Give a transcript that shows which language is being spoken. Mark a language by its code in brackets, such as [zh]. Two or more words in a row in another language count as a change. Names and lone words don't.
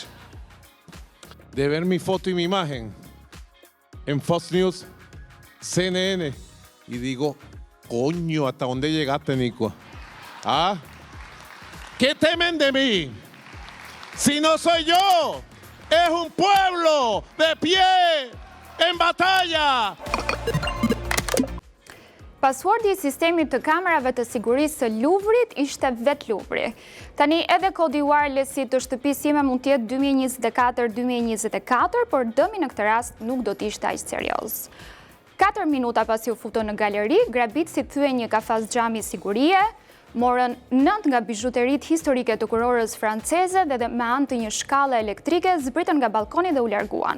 [es] De ver mi foto y mi imagen en Fox News, CNN, y digo, coño, ¿hasta dónde llegaste, Nico? ¿Ah? ¿Qué temen de mí? Si no soy yo, es un pueblo de pie, en batalla. [sq] Pasuardi i sistemit të kamerave të sigurisë së Luvrit ishte vetë Luvri. Tani edhe kodi wirelessit të shtëpisë time mund të jetë 2024-2024, por dëmi në këtë rast nuk do të ishte aq serioz. 4 minuta pasi u futën në galeri, grabitësit thyen një kafaz xhami sigurie, morën 9 nga bijuteritë historike të kurorës franceze dhe me anë të një shkallë elektrike zbritën nga balkoni dhe u larguan.